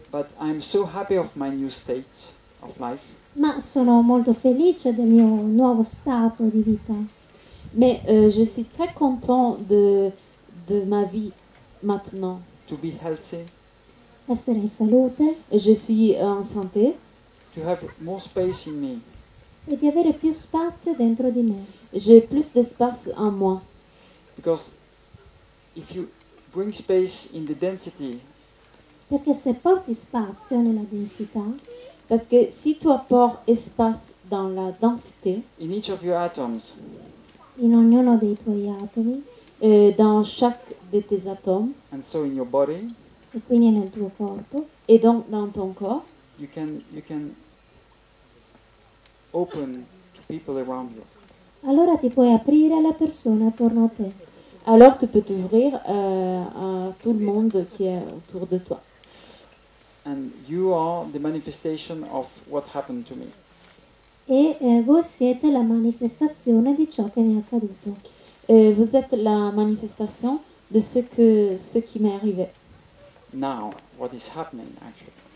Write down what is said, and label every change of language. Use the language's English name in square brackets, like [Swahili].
[English] But I'm so happy of my new state of life. [Italian] Ma sono molto felice del mio nuovo stato di vita. [French] Mais je suis très content de ma vie maintenant. [English] To be healthy, [Italian] Essere in salute [French] Je suis en santé. [English] to have more space in me. [Italian] e di avere più spazio dentro di me. [French] J'ai plus d'espace en moi. [English] Because if you bring space in the density, [Italian] Perché se porti spazio nella densità, [French] Parce que si tu apportes espace dans la densité, [English] in each of your atoms, [Italian] in ognuno dei tuoi atomi, [French] dans chaque de tes atomes, [English] and so in your body, [Italian] e quindi nel tuo corpo, [French] et donc dans ton corps, [English] you can open to people around you. [Italian] allora ti puoi aprire alle persone attorno a te. [French] alors tu peux t'ouvrir à tout le monde qui est autour de toi. [English] And you are the manifestation of what happened to me. [Italian] E voi siete la manifestazione di ciò che mi è accaduto. [French] Vous êtes la manifestation de ce qui m'est arrivé. [English] Now, what is happening actually?